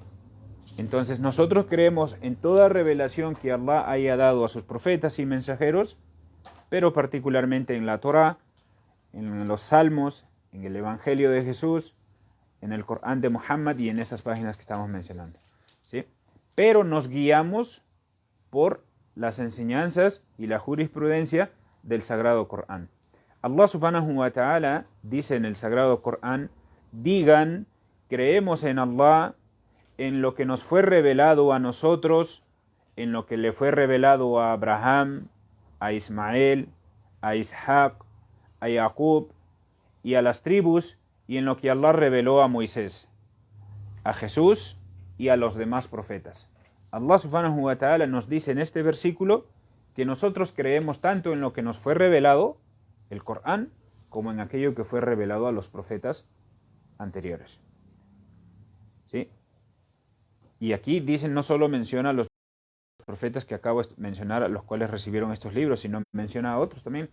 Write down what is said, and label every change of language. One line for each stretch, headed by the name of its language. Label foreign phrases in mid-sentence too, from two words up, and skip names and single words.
Spanish: Entonces nosotros creemos en toda revelación que Allah haya dado a sus profetas y mensajeros, pero particularmente en la Torá, en los salmos, en el Evangelio de Jesús, en el Corán de Muhammad y en esas páginas que estamos mencionando, ¿sí? Pero nos guiamos por las enseñanzas y la jurisprudencia del Sagrado Corán. Allah
Arabic: سبحانه وتعالى
Spanish: dice en el Sagrado Corán: digan, creemos en Allah, en lo que nos fue revelado a nosotros, en lo que le fue revelado a Abraham, a Ismael, a Isaac, a Jacob y a las tribus, y en lo que Allah reveló a Moisés, a Jesús y a los demás profetas. Allah
Arabic: سبحانه وتعالى
Spanish: nos dice en este versículo que nosotros creemos tanto en lo que nos fue revelado, el Corán, como en aquello que fue revelado a los profetas anteriores, ¿sí? Y aquí dicen, no solo menciona a los profetas que acabo de mencionar, a los cuales recibieron estos libros, sino menciona a otros también.